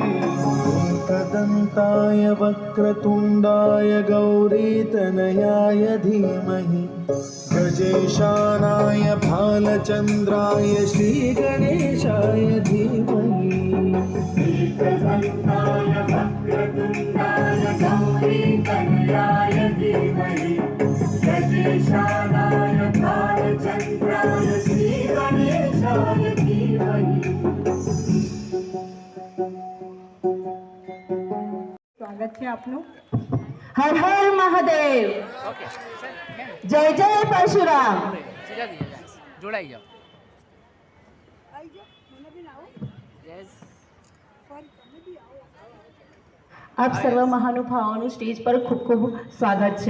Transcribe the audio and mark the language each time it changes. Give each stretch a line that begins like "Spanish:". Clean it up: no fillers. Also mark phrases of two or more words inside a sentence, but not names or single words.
Sanskrit: एकदन्ताय वक्रतुण्डाय गौरीतनयाय धीमहि गजेशानाय भालचन्द्राय श्रीगणेशाय धीमहि एकदन्ताय वक्रतुण्डाय गौरीतनयाय धीमहि गजेशानाय भालचन्द्राय श्रीगणेशाय धीमहि.
Gujarati: સ્વાગત છે આપનું. હર હર મહાદેવ. જય જય પરશુરામ. જોડાઈ જાઓ. આપ સર્વ મહાનુભાવોનું સ્ટેજ પર ખૂબ ખૂબ સ્વાગત છે.